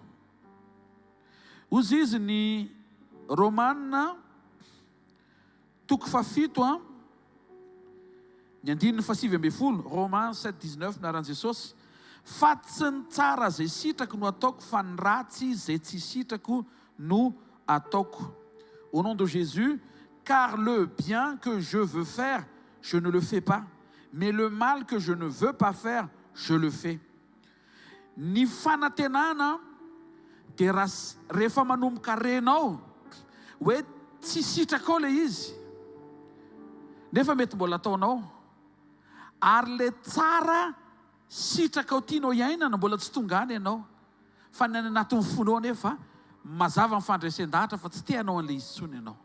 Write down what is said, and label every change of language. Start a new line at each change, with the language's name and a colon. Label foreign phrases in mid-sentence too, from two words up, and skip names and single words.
Malagasy: Ozy izy ny Romanina toko fafito ny 9:20 Romains 7:19 naran'i Jesosy, fa tsy ny tsara zay sitrako no ataoko fa ny ratsy zay tsy sitrako no ataoko.
French: Au nom de Jésus, car le bien que je veux faire, je ne le fais pas, mais le mal que je ne veux pas faire, je le fais.
Malagasy: Ny fanantenana dia rehefa manomboka renao hoe tsy sitraka ao le izy, nefa mety mbola ataonao, ary le tsara sitraka ao tianao iainana mbola tsy tonga any ianao, fa ny any anatin'ny fonao nefa mazava amin'ny fandresen-dahatra fa tsy te hanao an'le izy tsony ianao.